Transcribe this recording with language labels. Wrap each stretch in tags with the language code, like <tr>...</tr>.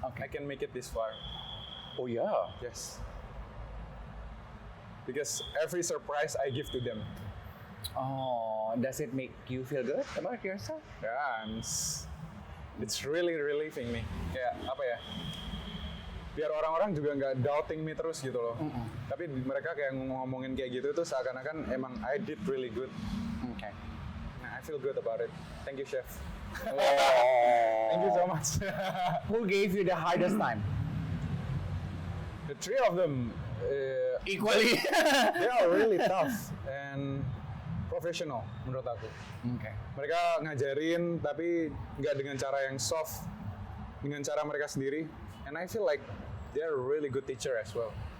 <en>Okay. I can make it this far. Oh ya. Yes. Because every surprise I give to them. Oh, does it make you feel good about yourself? Yeah, and it's really relieving me.</en> <id>Kayak apa ya? Biar orang-orang juga nggak</id> <en>doubting me</en> <id>terus gitu loh. Tapi mereka kayak ngomongin kayak gitu tuh seakan-akan emang</id> <en>I did really good. Okay. Nah, I feel good about it. Thank you, chef. Oh. Thank you so much. Who gave you the hardest time? The three of them, Equally. they are really tough and professional</en> <id>menurut aku.</id> <en>Okay.</en> <id>Mereka ngajarin tapi nggak dengan cara yang soft, dengan cara mereka sendiri.</id> <en>And I feel like they're a really good teacher as well.</en>